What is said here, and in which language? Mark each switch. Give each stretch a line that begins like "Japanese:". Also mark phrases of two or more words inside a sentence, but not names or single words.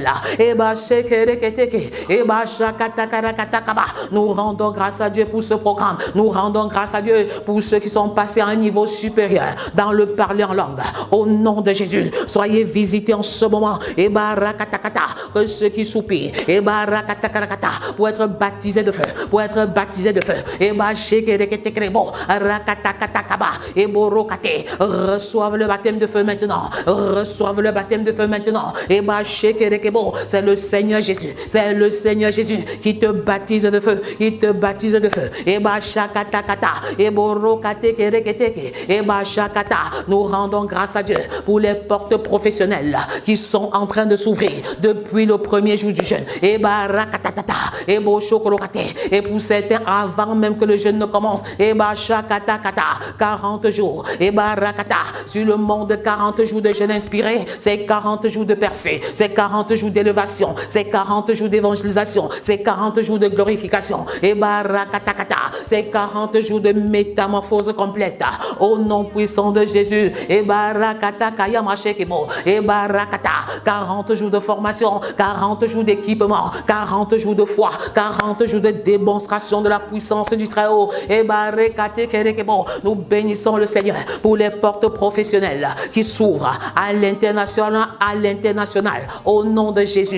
French: Et nous rendons grâce à Dieu pour ce programme. Nous rendons grâce à Dieu pour ceux qui sont passés à un niveau supérieur dans le parler en langue. Au nom de Jésus, soyez visités en ce moment. Et barakatakata, que ceux qui soupirent, et barakatakata, pour être baptisés de feu, pour être baptisés de feu. Et bashekereketekrebo, rakatakatakaba, et borokate, reçoivent le baptême de feu maintenant. Reçoivent le baptême de feu maintenant. Et bashekerekebo, c'est le Seigneur Jésus. C'est le Seigneur Jésus qui te baptise de feu. Il te baptise de feu. Et bashakatakata, et borokate kereketeke, et bashakata. Nous rendons grâce à Dieu pour les portes professionnelles qui sont en train de s'ouvrir depuis le premier jour du jeûne. Et barakatata, et boshokorokate, et pour certains avant même que le jeûne ne commence. Et bashakatakata, 40 jours. Et barakata, sur le monde, 40 jours de jeûne inspiré, c'est 40 jours de percée, c'est 40 jours d'élévation, c'est 40 jours d'évangélisation, c'est 40 jours de glorification. Et barakatakata, c'est 40 jours de métamorphose complète au nom puissant de Jésus. Et barakata kayamashekebo, et barakata, 40 jours de formation, 40 jours d'équipement, 40 jours de foi, 40 jours de démonstration de la puissance du Très-Haut. Et barakate kerekebo, nous bénissons le Seigneur pour les portes professionnelles qui s'ouvrent à l'international, au nom de Jésus.